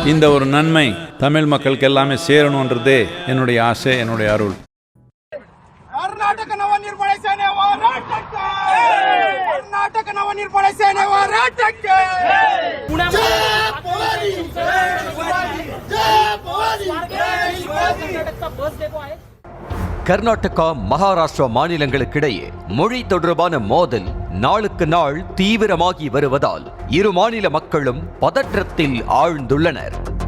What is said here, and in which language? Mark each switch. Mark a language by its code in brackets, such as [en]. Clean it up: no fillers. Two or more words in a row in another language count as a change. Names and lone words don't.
[ta] இந்த ஒரு நன்மை தமிழ் மக்களுக்கு எல்லாமே சேரணும்ன்றதே என்னுடைய ஆசை, என்னுடைய அருள். [kn] ಕರ್ನಾಟಕ ನವನಿರ್ಮಾಣ ಸೇನೆ ಹೋರಾಟಕ್ಕೆ ಕರ್ನಾಟಕ ನವನಿರ್ಮಾಣ ಸೇನೆ ಹೋರಾಟಕ್ಕೆ [ta] கர்நாடகா, மகாராஷ்டிரா மாநிலங்களுக்கிடையே மொழி தொடர்பான மோதல் நாளுக்கு நாள் தீவிரமாகி வருவதால் இரு மாநில மக்களும் பதற்றத்தில் ஆழ்ந்துள்ளனர்.